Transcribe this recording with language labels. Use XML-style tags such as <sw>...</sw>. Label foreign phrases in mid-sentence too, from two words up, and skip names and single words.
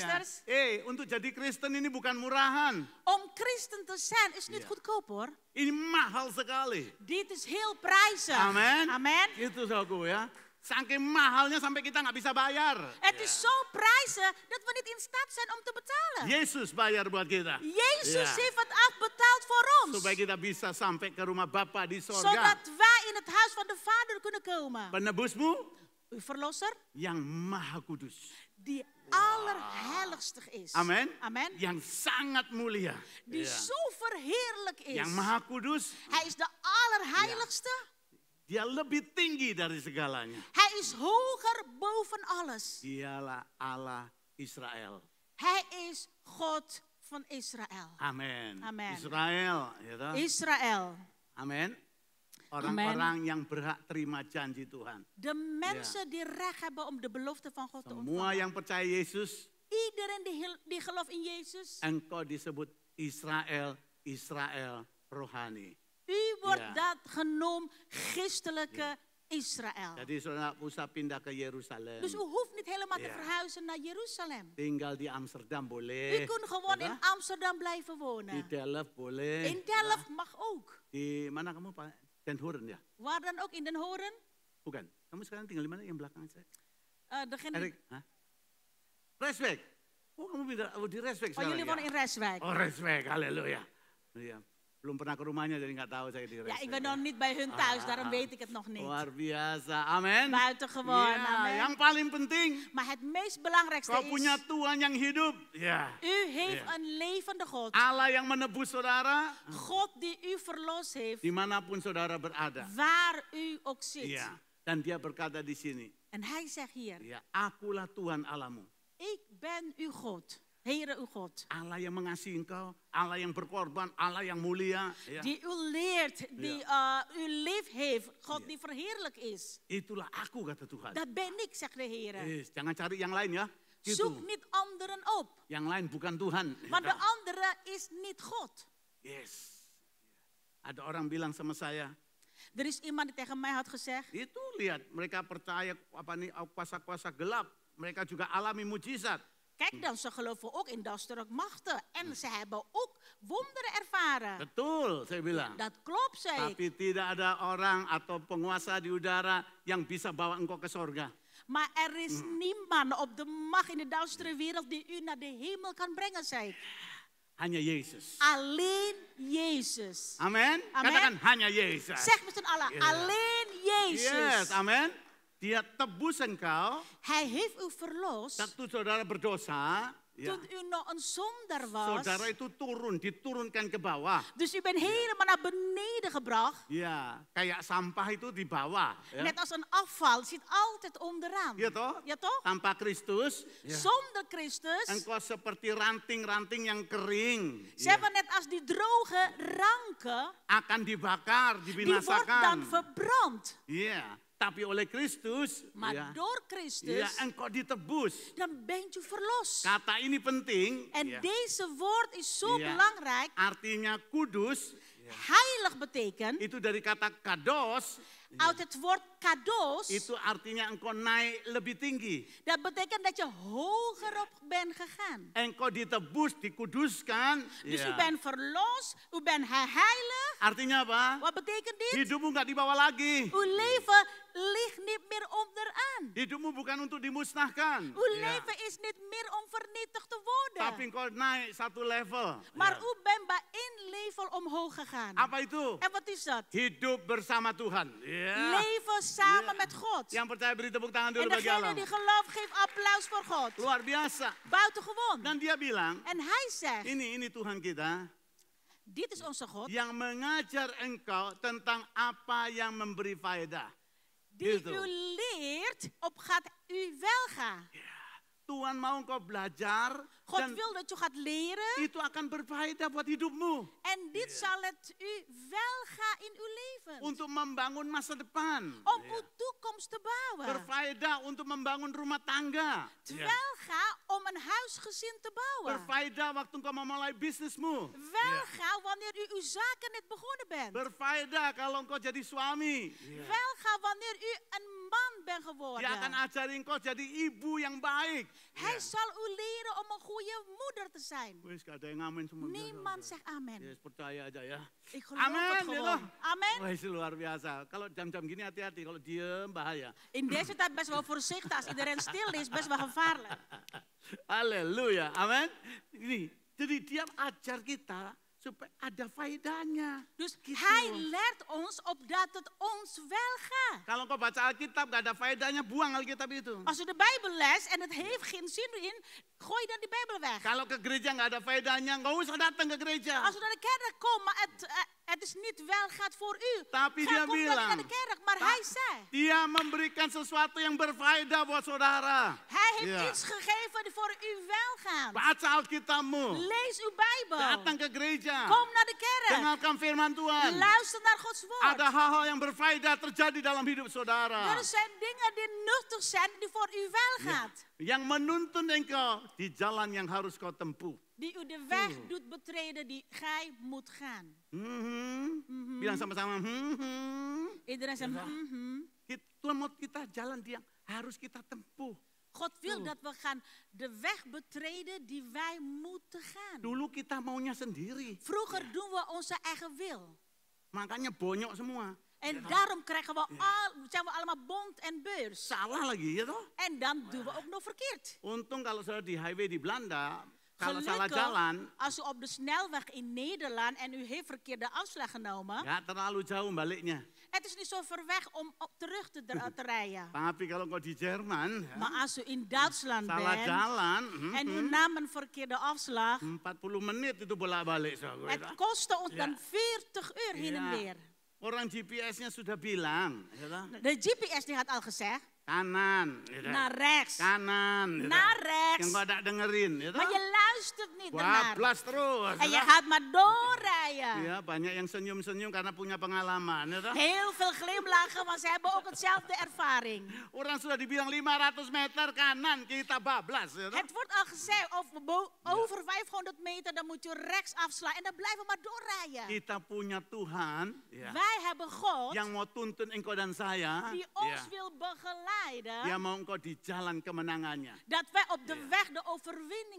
<id>Iya.</id> <nl>zusters.</nl> <id>Untuk jadi Kristen ini bukan murahan.</id> <nl>Om christen te zijn is niet Ja. goedkoop hoor.</nl> <id>Ini mahal sekali.</id> <nl>Dit is heel prijzig.</nl> <id>Amen.</id> <nl>Amen.</nl> <id>Itu saudaraku ya. Saking mahalnya sampai kita nggak bisa bayar.</id> <nl>Het is zo prijzen dat we niet in staat zijn om te betalen.</nl> <id>Yesus bayar buat kita.</id> <nl>Jezus Ja. heeft het afbetaald voor ons.</nl> <id>Supaya kita bisa sampai ke rumah Bapa di sorga.</id> <nl>Zodat wij in het huis van de Vader kunnen komen.</nl> <id>Penebusmu</id> <nl>Uw verlosser,</nl> <id>yang maha kudus.</id> <nl>die allerheiligste is.</nl> <id>Amen.</id> <nl>Amen.</nl> <id>Yang sangat mulia.</id> <nl>Die Ja. zo verheerlijk is.</nl> <id>Yang maha kudus,</id> <nl>Hij is de allerheiligste.</nl> <id>dia lebih tinggi dari segalanya.</id> <nl>Hij is hoger boven alles.</nl> <id>Dialah Allah Israel.</id> <nl>Hij is God van Israël.</nl> <id>Amin.</id> <nl>Amen.</nl> <id>Israel, ya toh?</id> <nl>Israël.</nl> <id>Amin. Orang-orang yang berhak terima janji Tuhan.</id> <nl>De mensen die recht hebben om de belofte van God te</nl> <id>Semua</id> <nl>ontvangen.</nl> <id>yang percaya Yesus,</id> <nl>Iedereen die gelooft in Jezus.</nl> <id>engkau disebut Israel, Israel rohani.</id> <nl>U wordt Ja. dat genoemd christelijke Israël.</nl> <id>Jadi saudara usah pindah ke Yerusalem.</id> <nl>Dus u hoeft niet helemaal te Ja. verhuizen naar Jeruzalem.</nl> <id>Tinggal di Amsterdam</id> <nl>U</nl> <id>boleh.</id> <nl>kunt gewoon</nl> <id>Ya</id> <nl>in</nl> <id>toh?</id> <nl>Amsterdam blijven</nl> <id>Di</id> <nl>wonen.</nl> <id>Delft boleh.</id> <nl>In Delft mag ook.</nl> <id>Di mana kamu Pak? Den Horen ya?</id> <nl>Waar dan ook, in Den Horen.</nl> <id>Bukan. Kamu sekarang tinggal di mana yang belakang saya?</id> <nl>Degene die-</nl> <id>Erik, hah? Resweg. Oh kamu pindah di Resweg oh, sekarang</id> <nl>jullie</nl> <id>ya?</id> <nl>wonen in Rijswijk.</nl> <id>Oh Resweg, haleluya. Iya. Belum pernah ke rumahnya jadi nggak tahu saya di Resweg.</id> <nl>Ja, ik ben nog niet bij hun thuis, daarom weet ik het nog niet.</nl> <id>Luar biasa, amin.</id> <nl>Buitengewoon,</nl> <id>Iya,</id> <nl>amen.</nl> <id>yang paling penting,</id> <nl>Maar het meest belangrijkste</nl> <id>kau punya</id> <nl>is,</nl> <id>Tuhan yang hidup. Ya.</id> <nl>u heeft Ja. een levende God.</nl> <id>Allah yang menebus saudara,</id> <nl>God die u verlost heeft,</nl> <id>dimanapun saudara berada.</id> <nl>waar u ook zit.</nl> <id>Iya. Dan dia berkata di sini,</id> <nl>En hij zegt hier,</nl> <id>ya, akulah Tuhan Allahmu.</id> <nl>ik ben uw God, Heere uw God.</nl> <id>Allah yang mengasihi engkau, Allah yang berkorban, Allah yang mulia. Ya.</id> <nl>Die u leert, die u lief heeft, God die verheerlijk is.</nl> <id>Itulah aku kata Tuhan.</id> <nl>Dat ben ik, zegt de Heere.</nl> <id>Yes, jangan cari yang lain ya. Gitu.</id> <nl>Zoek niet anderen op,</nl> <id>Yang lain bukan Tuhan.</id> <nl>want de andere is niet God.</nl> <id>Yes. Ada orang bilang sama saya,</id> <nl>Er is iemand die tegen mij had gezegd,</nl> <id>itu lihat mereka percaya apa nih kuasa-kuasa gelap. Mereka juga alami mujizat.</id> <nl>kijk dan, ze geloven ook in duistere machten. En ze hebben ook wonderen ervaren.</nl> <id>Betul, saya bilang.</id> <nl>Dat klopt, zei ik.</nl> <id>Tapi tidak ada orang atau penguasa di udara yang bisa bawa engkau ke sorga.</id> <nl>Maar er is niemand op de macht in de duistere wereld die u naar de hemel kan brengen, zei ik.</nl> <id>Hanya Yesus.</id> <nl>Alleen Jezus.</nl> <id>Amin.</id> <nl>Amen.</nl> <id>Katakan hanya Yesus.</id> <nl>Zeg met z'n allen, Ja. alleen</nl> <id>Yes,</id> <nl>Jezus.</nl> <id>amin. Dia tebus engkau,</id> <nl>Hij heeft u verlost</nl> <id>waktu saudara berdosa, ya,</id> <nl>toen u nog een zondaar was.</nl> <id>saudara itu diturunkan ke bawah.</id> <nl>Dus u bent helemaal naar beneden gebracht.</nl> <id>Ya, kayak sampah itu di bawah. Ya.</id> <nl>Net als een afval, zit altijd onderaan.</nl> <id>Iya toh?</id> <nl>Ja toch?</nl> <id>Tanpa Kristus, ya,</id> <nl>Zonder Christus</nl> <id>engkau seperti ranting-ranting yang kering.</id> <nl>zijn</nl> <id>Ya,</id> <nl>we net als die droge ranken.</nl> <id>akan dibakar,</id> <nl>Die wordt dan</nl> <id>dibinasakan.</id> <nl>verbrand.</nl> <id>Iya, tapi oleh Kristus,</id> <nl>Maar</nl> <id>ya,</id> <nl>door</nl> <id>ya,</id> <nl>Christus,</nl> <id>engkau ditebus.</id> <nl>dan bent u verlost.</nl> <id>Kata ini penting,</id> <nl>En</nl> <id>ya,</id> <nl>deze woord is zo Ja. belangrijk.</nl> <id>artinya kudus,</id> <nl>Heilig betekent,</nl> <id>itu dari kata kados,</id> <nl>uit het woord kados,</nl> <id>itu artinya engkau naik lebih tinggi.</id> <nl>dat betekent dat je hoger op bent gegaan.</nl> <id>Engkau ditebus, dikuduskan.</id> <nl>Dus</nl> <id>ya.</id> <nl>u bent verlost, u bent heilig.</nl> <id>Artinya apa?</id> <nl>Wat betekent dit?</nl> <id>Hidupmu nggak dibawa lagi.</id> <nl>Uw leven ligt niet meer onderaan.</nl> <id>Hidupmu bukan untuk dimusnahkan.</id> <nl>Uw</nl> <id>Ya.</id> <nl>leven is niet meer om vernietigd te</nl> <id>Tapi</id> <nl>worden.</nl> <id>engkau naik satu level.</id> <nl>Maar</nl> <id>Ya.</id> <nl>u bent bij één level omhoog gegaan.</nl> <id>Apa itu?</id> <nl>En wat is dat?</nl> <id>Hidup bersama Tuhan. Ya.</id> <nl>Leven samen Ja. met God.</nl> <id>Yang percaya beri tepuk tangan</id> <nl>En</nl> <id>dulu bagi</id> <nl>degene</nl> <id>Allah.</id> <nl>die gelooft, geeft applaus voor God.</nl> <id>Luar biasa.</id> <nl>Buitengewoon.</nl> <id>Dan dia bilang,</id> <nl>En hij zegt,</nl> <id>ini Tuhan kita</id> <nl>dit is onze God,</nl> <id>yang mengajar engkau tentang apa yang memberi faedah.</id> <nl>die</nl> <id>Gitu.</id> <nl>u leert opgaat u welgaan.</nl> <id>Tuhan mau engkau belajar</id> <nl>God</nl> <id>dan</id> <nl>wil dat je gaat leren</nl> <id>itu akan berfaedah buat hidupmu.</id> <nl>en dit zal het u welgaan in uw leven.</nl> <id>Untuk membangun masa depan.</id> <nl>Om uw toekomst te bouwen.</nl> <id>Berfaedah untuk membangun rumah tangga.</id> <nl>Welgaan om een huisgezin te bouwen.</nl> <id>Berfaedah waktu engkau memulai bisnismu.</id> <nl>Welgaan wanneer u uw zaken net begonnen bent.</nl> <id>Berfaedah kalau engkau jadi suami.</id> <nl>Welgaan wanneer u een man bent geworden.</nl> <id>Dia akan ajari engkau jadi ibu yang baik.</id> <nl>Hij zal u leren om een goede goede moeder te zijn.</nl> <id>Wis, gak ada yang ngamen semua.</id> <nl>Niemand zegt amen.</nl> <id>Yes, percaya aja ya.</id> <nl>Ik geloof het</nl> <id>Amen,</id> <nl>gewoon.</nl> <id>ya.</id> <nl>Amen.</nl> <id>Wah, luar biasa. Kalau jam-jam gini hati-hati, kalau diem bahaya.</id> <nl>In deze tijd best wel voorzichtig. Als iedereen stil is, best wel gevaarlijk.</nl> <id>Haleluya, amin. Ini, jadi dia ajar kita supaya ada faedahnya.</id> <nl>Dus</nl> <id>Gitu.</id> <nl>hij leert ons opdat het ons wel gaat.</nl> <id>Kalau kau baca Alkitab gak ada faedahnya, buang Alkitab itu.</id> <nl>Als u de Bijbel leest en het heeft geen zin in, gooi dan die Bijbel weg.</nl> <id>Kalau ke gereja gak ada faedahnya, gak usah datang ke gereja.</id> <nl>Als u naar de kerk komt, maar het is niet wel gaat voor u.</nl> <id>Tapi</id> <nl>Kom</nl> <id>dia</id> <nl>dan niet</nl> <id>bilang,</id> <nl>naar de kerk. Maar hij zei,</nl> <id>dia memberikan sesuatu yang berfaedah buat saudara.</id> <nl>hij heeft Ja. iets gegeven die voor u wel gaat.</nl> <id>Baca Alkitabmu.</id> <nl>Lees uw Bijbel.</nl> <id>Datang ke gereja.</id> <nl>Kom naar de kerk.</nl> <id>Dengarkan firman Tuhan.</id> <nl>Luister naar Gods woord.</nl> <id>Ada hal-hal yang berfaedah terjadi dalam hidup saudara.</id> <nl>Er zijn dingen die nuttig zijn die voor u wel gaat.</nl> <id>Yang menuntun engkau di jalan yang harus kau tempuh.</id> <nl>Die u de weg doet betreden die gij moet gaan.</nl> <id>Bilang sama-sama.</id> <nl>Iedereen zegt,</nl> <id>Tuhan mau kita jalan yang harus kita tempuh.</id> <nl>God wil dat we gaan de weg betreden die wij moeten gaan.</nl> <id>Dulu kita maunya sendiri.</id> <nl>Vroeger doen we onze eigen wil.</nl> <id>Makanya bonyok semua.</id> <nl>En daarom krijgen we zijn we allemaal bont en beurs.</nl> <id>Salah lagi ya toh.</id> <nl>En dan doen we ook nog verkeerd.</nl> <id>Untung kalau saudara di highway di Belanda, kalau salah</id> <nl>Gelukkig,</nl> <id>jalan,</id> <nl>als u op de snelweg in Nederland en u heeft verkeerde afslag genomen.</nl> <id>gak terlalu jauh baliknya.</id> <nl>Het is niet zo ver weg om terug te rijden.</nl> <id>Tapi kalau kau di Jerman, ya,</id> <nl>Maar als u in Duitsland</nl> <id>salah</id> <nl>bent</nl> <id>jalan,</id> <nl>en u nam een verkeerde afslag.</nl> <id>40 menit itu bolak-balik. saudara.</id> <nl>Het kostte ons dan 40 uur heen en Ja. weer.</nl> <id>Orang GPS-nya sudah bilang, ya toh,</id> <nl>De GPS die had al gezegd,</nl> <id>kanan, ya toh.</id> <nl>naar rechts.</nl> <id>kanan, ya toh.</id> <nl>Naar rechts.</nl> <id>Yang kau tak dengerin, ya toh.</id> <nl>Maar je luistert niet ernaar.</nl> <id>Bablas terus.</id> <nl>En je</nl> <id>ya toh.</id> <nl>gaat maar doorrijden.</nl> <id>Ya, banyak yang senyum-senyum karena punya pengalaman, ya toh.</id> <nl>Heel veel glimlachen, want ze hebben ook hetzelfde ervaring.</nl> <id>Orang sudah dibilang 500 meter kanan, kita bablas, ya toh.</id> <nl>Het wordt al gezegd, over 500 meter, dan moet je rechts afslaan. En dan blijven we maar doorrijden.</nl> <id>Kita punya Tuhan, ya,</id> <nl>Wij hebben God,</nl> <id>yang mau tuntun engkau dan saya,</id> <nl>die ons</nl> <id>ya.</id> <nl>wil begeleiden.</nl> <id>Dia mau engkau di jalan kemenangannya.</id> <nl>Dat wij op de weg de overwinning</nl>